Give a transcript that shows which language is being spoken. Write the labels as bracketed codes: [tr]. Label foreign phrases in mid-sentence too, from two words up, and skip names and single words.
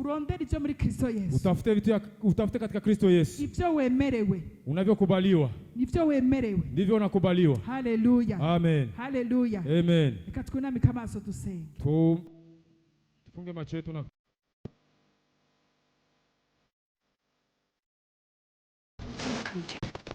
[rw] Urondere ibyo muri Kristo Yesu. [sw] Utafute katika Kristo Yesu. [rw] Ibyo wemerewe. [sw] Unavyokubaliwa. [rw] Nibyo wemerewe. [sw] Ndivyo unakubaliwa. Haleluya. Amen. Haleluya. Amen. [rw] Reka twunamike amaso dusenge. [sw] Tufunge macho yetu na [en] Thank you.